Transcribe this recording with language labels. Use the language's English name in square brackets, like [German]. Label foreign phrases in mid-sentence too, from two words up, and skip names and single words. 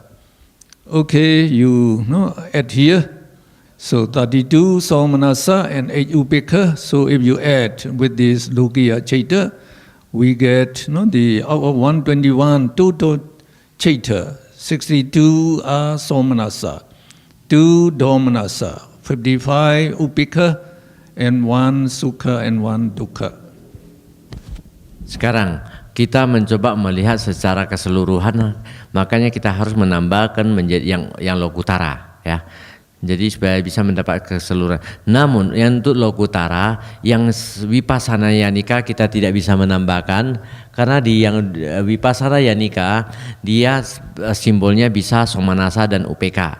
[English] Okay, you add here. So 32 somanasa and 8 upeka. So if you add with this [Pali] lokiya chaita, [English] we get the out of 121 total chaita, 62 are somanasa, 2 domanasa, 55 upeka, and 1 sukha and 1 dukkha. [Indonesian] Sekarang kita mencoba melihat secara keseluruhan, makanya kita harus menambahkan menjadi yang lokutara ya. Jadi supaya bisa mendapat keseluruhan. Namun yang untuk Lokuttara, yang [Pali] Vipassana Yanika [Indonesian] kita tidak bisa menambahkan, karena di yang [Pali] Vipassana Yanika [Indonesian] dia simbolnya bisa somanasa dan upeka.